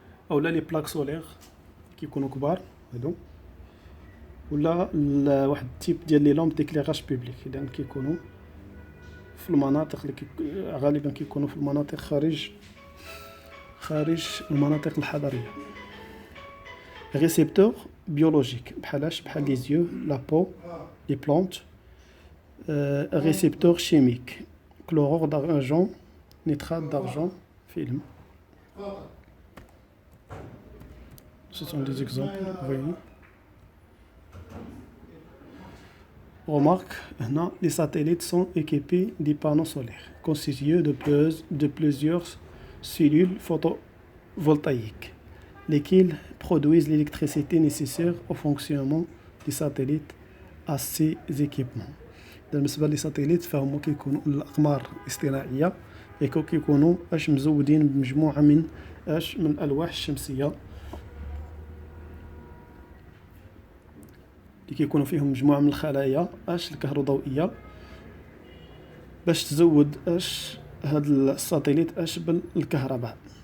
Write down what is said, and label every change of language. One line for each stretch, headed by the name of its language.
Arabic: اولا لي بلاك سولير كيكونوا كبار هادو، ولا واحد التيب ديال لي لامب ديكليراج بوبليك، اذا كيكونوا في المناطق اللي غالبا كيكونوا في المناطق خارج المناطق الحضريه. ريسيبتور بيولوجيك بحال لي زيو، لا بو، لي بلانت. ريسيبتور شيميك، كلورور d'argent، نيترات d'argent، فيلم.
French: Ce sont des exemples, vous voyez. Remarque,
Arabic: هنا
French: les satellites sont équipés des panneaux solaires constitués de plusieurs cellules photovoltaïques, lesquelles produisent l'électricité nécessaire au fonctionnement des satellites à ces équipements.
Arabic: بالنسبة لي ساتيليت فهم كيكونوا الأقمار الاصطناعية، كيكونوا مزودين بمجموعة من الألواح الشمسية اللي كيكونوا فيهم مجموعة من الخلايا الكهروضوئية باش تزود هاد الساتيليت بالكهرباء.